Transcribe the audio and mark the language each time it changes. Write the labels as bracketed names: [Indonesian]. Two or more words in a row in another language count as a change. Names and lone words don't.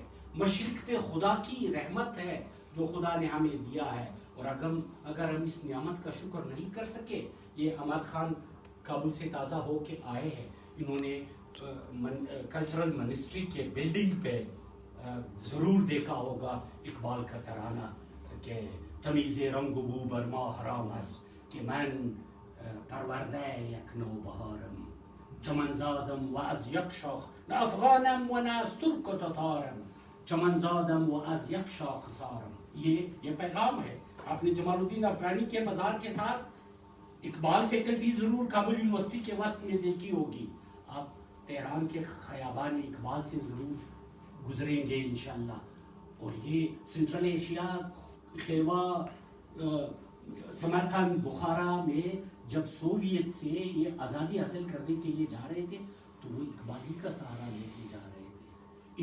[Urdu] مشرق پہ خدا کی رحمت ہے جو خدا نے ہمیں دیا ہے, اور اگر ہم اس نعمت کا شکر نہیں کر سکے. یہ حماد خان کابل سے تازہ ہو کے آئے ہیں, انہوں نے کلچرل منسٹری کے بلڈنگ پہ ضرور دیکھا ہوگا اقبال کا ترانہ کہ [Persian] تمیز رنگ بو برما حرام است کہ من پروردہ یک نو بهارم چمن زادم و از یک شاخ نه افغانم و نه از ترک و تتارم چمن زادم و از یک شاخ سارم. [Urdu] یہ پیغام ہے. آپ نے جمال الدین افغانی کے مزار کے ساتھ اقبال فیکلٹی ضرور کابل یونیورسٹی کے وسط میں دیکھی ہوگی. آپ تہران کے خیابان اقبال سے ضرور گزریں گے انشاءاللہ. اور یہ سنٹرل ایشیا, خیوا, سمرقند, بخارا میں جب سوویت سے یہ آزادی حاصل کرنے کے لیے جا رہے تھے تو وہ اقبال ہی کا سہارا لے کے جا رہے تھے.